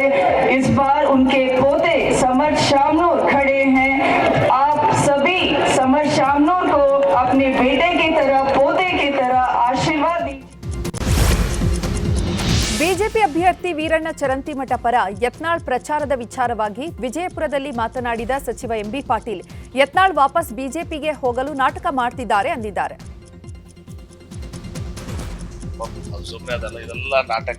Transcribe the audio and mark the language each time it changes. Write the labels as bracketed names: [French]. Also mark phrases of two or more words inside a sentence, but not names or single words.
[Hindi] इस बार उनके पोते समर शामनूर खड़े हैं। आप सभी समर शामनूर को अपने बेटे की तरह, पोते की तरह आशीर्वाद दीजिए। [Kannada] ಬಿಜೆಪಿ ಅಭ್ಯರ್ಥಿ ವೀರಣ್ಣ ಚರಂತಿಮಠ ಪರ ಯತ್ನಾಳ್ ಪ್ರಚಾರದ ವಿಚಾರವಾಗಿ ವಿಜಯಪುರದಲ್ಲಿ ಮಾತನಾಡಿದ ಸಚಿವ ಎಂಬಿ ಪಾಟೀಲ್, ಯತ್ನಾಳ್ ವಾಪಸ್ ಬಿಜೆಪಿಗೆ ಹೋಗಲು ನಾಟಕ ಮಾಡ್ತಿದ್ದಾರೆ ಅಂದಿದ್ದಾರೆ. ಸುಮ್ಮನೆ ಅದಲ್ಲ, ಇದೆಲ್ಲ ನಾಟಕ.